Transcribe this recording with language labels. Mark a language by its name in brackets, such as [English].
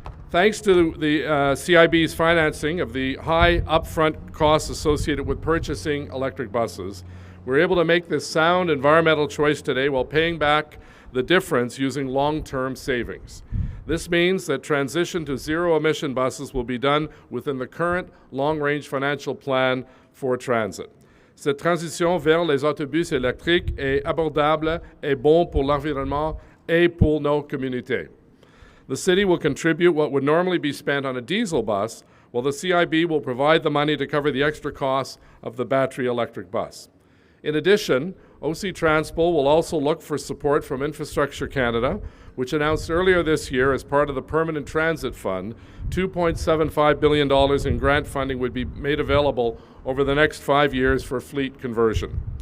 [English] Thanks to the CIB's financing of the high upfront costs associated with purchasing electric buses, we're able to make this sound environmental choice today while paying back the difference using long-term savings. This means that transition to zero-emission buses will be done within the current long-range financial plan for transit. [French] Cette transition vers les autobus électriques est abordable et bon pour l'environnement et pour nos communautés. [English] The city will contribute what would normally be spent on a diesel bus, while the CIB will provide the money to cover the extra costs of the battery electric bus. In addition, OC Transpo will also look for support from Infrastructure Canada, which announced earlier this year as part of the Permanent Transit Fund, $2.75 billion in grant funding would be made available over the next 5 years for fleet conversion.